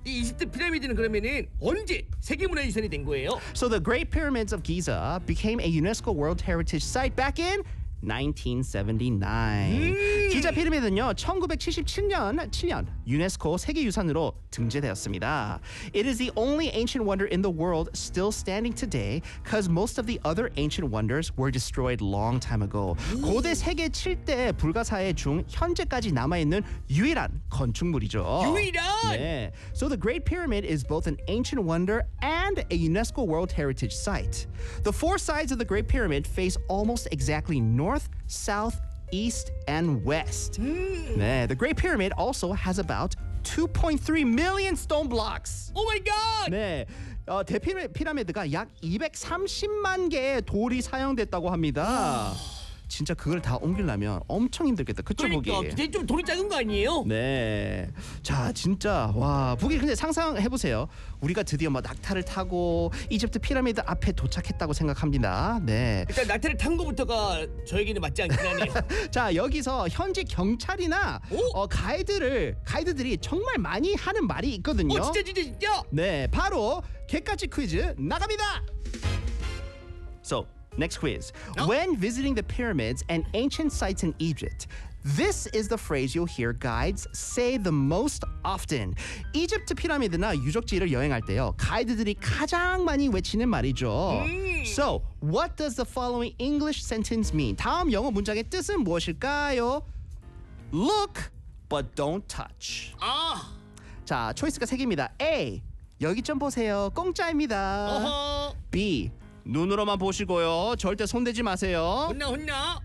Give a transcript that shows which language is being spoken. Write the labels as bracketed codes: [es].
[ko] 이 이집트 피라미드는 그러면은 언제 세계문화유산이 된 거예요? [en] So the Great Pyramids of Giza became a UNESCO World Heritage Site back in 1979. [ko] 기자 피라미드는요 1977년 유네스코 세계유산으로 등재되었습니다. [en] It is the only ancient wonder in the world still standing today because most of the other ancient wonders were destroyed long time ago. [ko] 고대 세계 7대 불가사의 중 현재까지 남아있는 유일한 건축물이죠. 유일한! 네. [en] So the Great Pyramid is both an ancient wonder and a UNESCO World Heritage Site. The four sides of the Great Pyramid face almost exactly north, south, east, and west. [ko] 네, [en] the Great Pyramid also has about 2.3 million stone blocks. Oh my god! [ko] 네. 대피라미드가 약 230만 개의 돌이 사용됐다고 합니다. 진짜 그걸 다 옮기려면 엄청 힘들겠다. 그쵸, 그러니까, 부기? 그러니까, 좀 돌이 작은 거 아니에요? 네. 자, 진짜. 와, 부기 근데 상상해보세요. 우리가 드디어 막 낙타를 타고 이집트 피라미드 앞에 도착했다고 생각합니다. 네. 일단 낙타를 탄 것부터가 저에게는 맞지 않긴 하네요. 자, 여기서 현지 경찰이나 가이드들이 정말 많이 하는 말이 있거든요. 오, 진짜 진짜 진짜? 네, 바로 객가치 퀴즈 나갑니다. [en] So, next quiz. When visiting the pyramids and ancient sites in Egypt, this is the phrase you'll hear guides say the most often. [ko] 이집트 피라미드나 유적지를 여행할 때요, 가이드들이 가장 많이 외치는 말이죠. [en] So, what does the following English sentence mean? [ko] 다음 영어 문장의 뜻은 무엇일까요? [en] Look, but don't touch. [ko] 아! 자, 초이스가 세 개입니다. A. 여기 좀 보세요. 공짜입니다. B. 눈으로만 보시고요. 절대 손대지 마세요. 혼나 혼나.